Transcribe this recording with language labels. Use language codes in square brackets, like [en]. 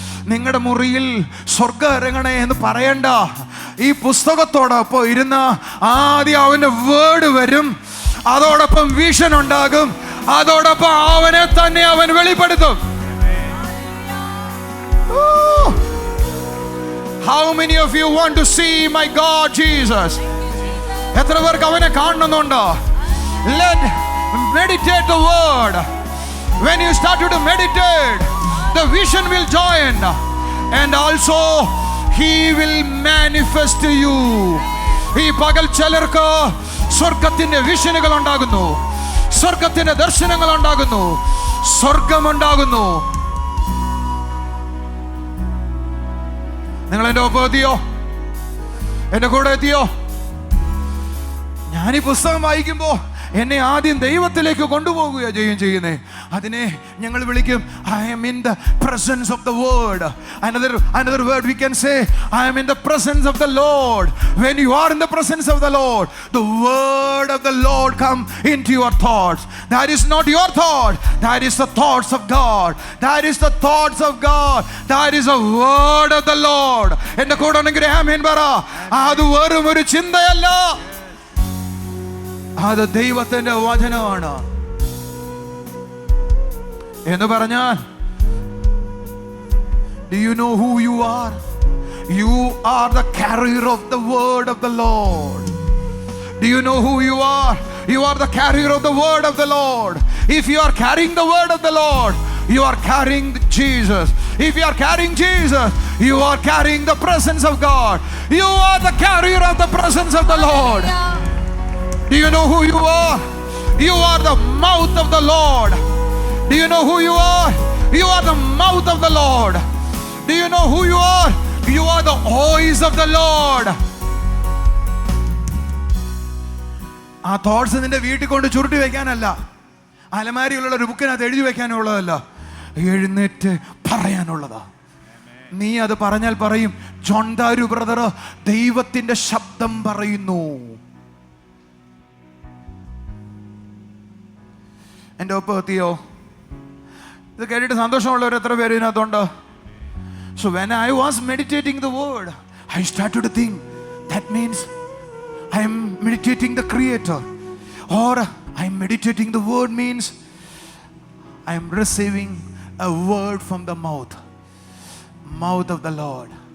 [ml] നിങ്ങളുടെ മുറിയിൽ സ്വർഗം ഇറങ്ങണേ എന്ന് പറയണ്ട. ഈ പുസ്തകത്തോടൊപ്പം ഇരുന്ന ആദ്യം അവന്റെ വേർഡ് വരും, അതോടൊപ്പം വിഷൻ ഉണ്ടാകും, അതോടൊപ്പം അവനെ തന്നെ അവൻ വെളിപ്പെടുത്തും. [en] How many of you want to see my God Jesus? [ml] എത്ര പേർക്ക് അവനെ കാണണമെന്നുണ്ടോ? [en] Let meditate the word. When you start to meditate, the vision will join, and also he will manifest to you. [ml] ഈ പകൽ ചിലർക്ക് സ്വർഗത്തിന്റെ വിഷനുകൾ ഉണ്ടാകുന്നു, സ്വർഗത്തിന്റെ ദർശനങ്ങൾ ഉണ്ടാകുന്നു, സ്വർഗമുണ്ടാകുന്നു. നിങ്ങൾ എൻ്റെ ഒപ്പം എത്തിയോ? എൻ്റെ കൂടെ എത്തിയോ? ഞാൻ ഈ പുസ്തകം വായിക്കുമ്പോൾ എന്നെ ആദ്യം ദൈവത്തിലേക്ക് കൊണ്ടുപോകുകയാണ് ചെയ്യുന്നേ. അതിനെ ഞങ്ങൾ വിളിക്കും [en] I am in the presence of the word. Another word we can say, I am in the presence of the Lord. When you are in the presence of the Lord, the word of the Lord come into your thoughts. That is not your thought, that is the thoughts of God. That is the thoughts of God. That is the word of the Lord. [ml] എൻ്റെ കൂടെ ഉണ്ടെങ്കിൽ ആമേൻ പറ. അത് വെറും ഒരു ചിന്തയല്ല, അത് ദൈവത്തിന്റെ വചനമാണ് എന്ന് പറഞ്ഞാൽ, [en] do you know who you are? You are the carrier of the word of the Lord. Do you know who you are? You are the carrier of the word of the Lord. If you are carrying the word of the Lord, you are carrying Jesus. If you are carrying Jesus, you are carrying the presence of God. You are the carrier of the presence of the Lord. Do you know who you are? You are the mouth of the Lord. Do you know who you are? You are the mouth of the Lord. Do you know who you are? You are the voice of the Lord. [ml] ആ thoughts നിന്റെ വീട്ടിൽ കൊണ്ട് ചുരുട്ടി വെക്കാനല്ല, അലമാരിയിലുള്ള ഒരു ബുക്കിനകത്ത് എഴുതി വെക്കാനുള്ളതല്ല, എഴുന്നേറ്റ് പറയാനുള്ളതാ. നീ അത് പറഞ്ഞാൽ പറയും, ജോൺ ദാരു ബ്രദർ ദൈവത്തിന്റെ ശബ്ദം പറയുന്നു. എൻ്റെ ഒപ്പം എത്തിയോ? ഇത് കേട്ടിട്ട് സന്തോഷമുള്ളവർ എത്ര പേര് ഇതിനകത്തുണ്ട്? [en] So when I was meditating the word, I started to think, that means I am meditating the Creator, or I am meditating the word means I am receiving a word from the mouth of the Lord.